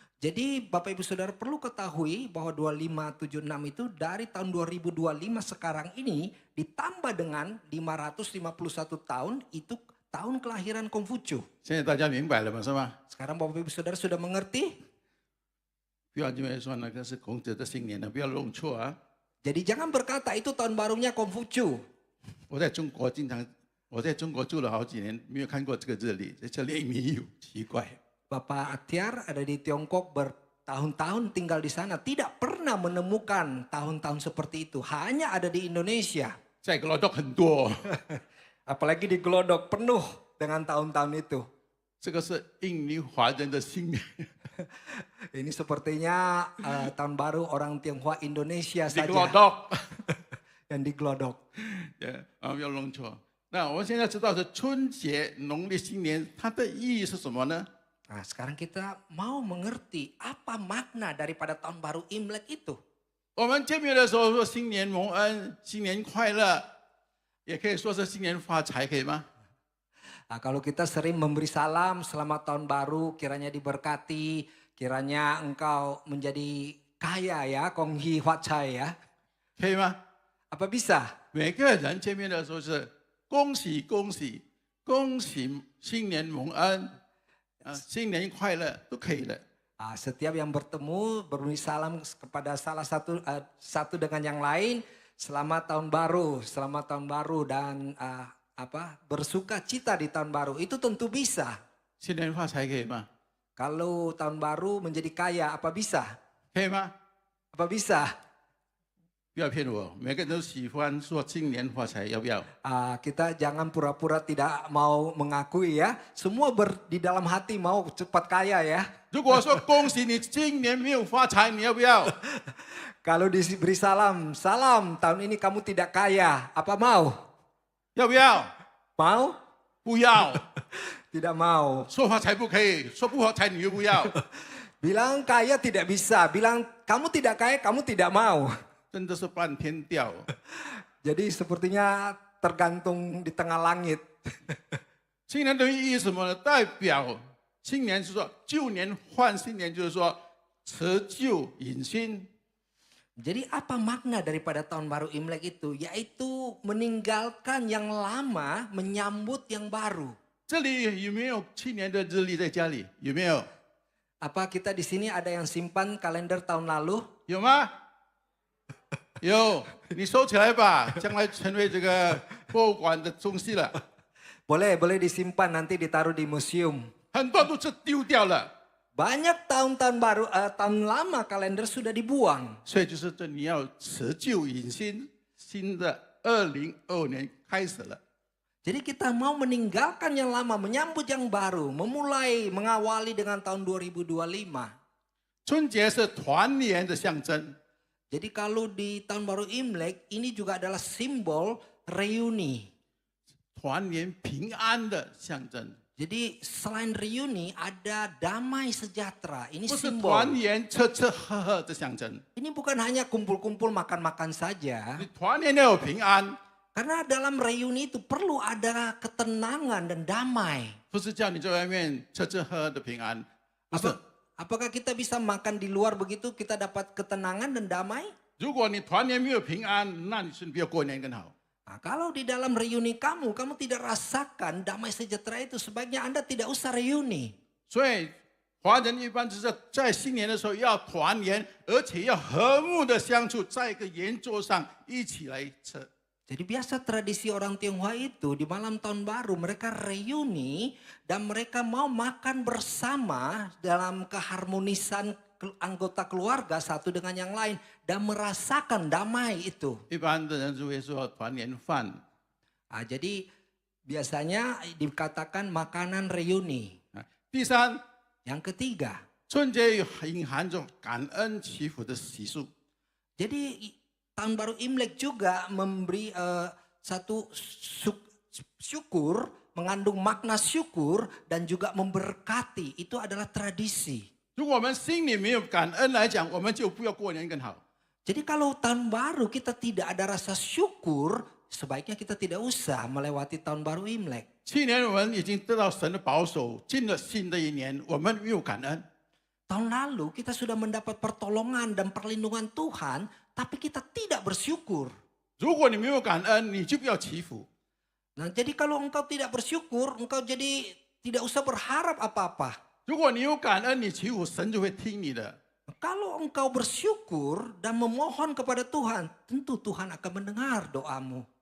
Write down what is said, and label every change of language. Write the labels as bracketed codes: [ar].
[id] Jadi Bapak Ibu Saudara perlu ketahui bahwa 2576 itu dari tahun 2025 sekarang ini ditambah dengan 551 tahun itu tahun kelahiran Konghucu. [zh] 现在大家明白了吗？是吧？ [id] Sekarang Bapak Ibu Saudara sudah mengerti? [zh] 不要因为说那个是孔子的新年了，不要弄错啊！ [id] Jadi jangan berkata itu tahun barunya Konghucu. [zh] 我在中国住了好几年，没有看过这个日历，这里没有，奇怪。 [id] Bapak Atiar ada di Tiongkok bertahun-tahun tinggal di sana. Tidak pernah menemukan tahun-tahun seperti itu. Hanya ada di Indonesia. [zh] 在Glodok 很多， [id] Apalagi di Glodok penuh dengan tahun-tahun itu. [zh] 这个是印尼华人的新年。 [id] Ini sepertinya tahun baru orang Tionghoa Indonesia di saja Glodok， yang di Glodok. [zh] 不要弄错。那我们现在知道是春节、农历新年，它的意义是什么呢？ [id] Nah sekarang kita mau mengerti apa makna daripada tahun baru Imlek itu. [zh] 我们见面的时候说新年蒙恩、新年快乐，也可以说是新年发财，可以吗？ [id] Nah, kalau kita sering memberi salam selamat tahun baru, kiranya diberkati, kiranya engkau menjadi kaya ya, Konghi Huacai ya. [zh] 可以吗？ [id] Apa bisa? [zh] 每个人见面的时候是恭喜恭喜恭喜新年蒙恩，新年快乐都可以的。 [id] Setiap yang bertemu berberi salam kepada salah satu dengan yang lain, selamat tahun baru dan bersuka cita di tahun baru itu tentu bisa. [zh] 新年发财可以吗？ [id] Kalau tahun baru menjadi kaya apa bisa? [zh] 可以吗？ [id] Apa bisa? [zh] 不要骗我，每个人都喜欢说新年发财，要不要？ [id] Kita jangan pura-pura tidak mau mengakui ya. Semua di dalam hati mau cepat kaya ya. [zh] 如果说恭喜你今年没有发财，你要不要？ [id] Kalau diberi salam tahun ini kamu tidak kaya, apa mau? [zh] 要不要？ [id] Mau? [zh] 不要。 [id] Tidak mau. [zh] 说发财不可以，说不发财你又不要， [id] Bilang kaya tidak bisa, bilang kamu tidak kaya, kamu tidak mau. [zh] 真的是半天吊。 [id] Jadi sepertinya tergantung di tengah langit. [zh] 新年的意义是什么呢？代表新年是说旧年换新年，就是说辞旧迎新。 [id] Jadi apa makna daripada tahun baru Imlek itu? Yaitu meninggalkan yang lama, menyambut yang baru. [zh] 这里有没有去年的日历在家里？有没有？ [id] Apa kita di sini ada yang simpan kalender tahun lalu? [zh] 有吗？有，你收起来吧，将来成为这个博物馆的东西了。 [id] Boleh disimpan nanti ditaruh di museum. [zh] 很多都是丢掉了， [id] Banyak tahun-tahun baru, tahun lama kalender sudah dibuang. [zh] 所以就是这你要辞旧迎新，新的2025年开始了。 [id] Jadi kita mau meninggalkan yang lama, menyambut yang baru, memulai, mengawali dengan tahun 2025. [zh] 春节是团圆的象征， [id] Jadi kalau di tahun baru Imlek, ini juga adalah simbol reuni. [zh] 团圆平安的象征， [id] Jadi selain reuni ada damai sejahtera. Ini [zh] 不是 [id] simbol. [zh] 团圆吃吃喝喝的象征。 [id] Ini bukan hanya kumpul-kumpul makan-makan saja. [zh] 你团圆要有平安， [id] Karena dalam reuni itu perlu ada ketenangan dan damai. [zh] 不是叫你在外面吃吃喝喝的平安，不是。 [id] Apakah kita bisa makan di luar begitu kita dapat ketenangan dan damai? [zh] 如果你团圆没有平安，那你是不要过年更好。 [id] Nah, kalau di dalam reuni kamu tidak rasakan damai sejahtera itu, sebaiknya Anda tidak usah reuni. [zh] 所以华人一般就是在新年的时候要团圆，而且要和睦的相处，在一个圆桌上一起来吃。 [id] Jadi biasa tradisi orang Tionghoa itu di malam tahun baru mereka reuni dan mereka mau makan bersama dalam keharmonisan anggota keluarga satu dengan yang lain dan merasakan damai itu. [zh] 一般的人就会说团圆饭。 [id] Nah, jadi biasanya dikatakan makanan reuni. [zh] 第三， [id] Yang ketiga, [zh] 春节隐含着感恩祈福的习俗。 [id] jadi tahun baru Imlek juga memberi satu syukur, mengandung makna syukur dan juga memberkati. Itu adalah tradisi. [zh] 如果我们心里没有感恩来讲，我们就不要过年更好。 [id] Jadi kalau tahun baru kita tidak ada rasa syukur, sebaiknya kita tidak usah melewati tahun baru Imlek. [zh] 去年我们已经得到神的保守，进了新的一年，我们没有感恩。 [id] Tahun lalu kita sudah mendapat pertolongan dan perlindungan Tuhan, tapi kita tidak bersyukur. [zh] 如果你没有感恩，你就不要祈福。 [id] Nah, jadi kalau engkau tidak bersyukur, engkau jadi tidak usah berharap apa-apa. [zh] 如果你有感恩，你祈福，神就会听你的。 [id] Kalau engkau bersyukur dan memohon kepada Tuhan, tentu Tuhan akan mendengar doamu.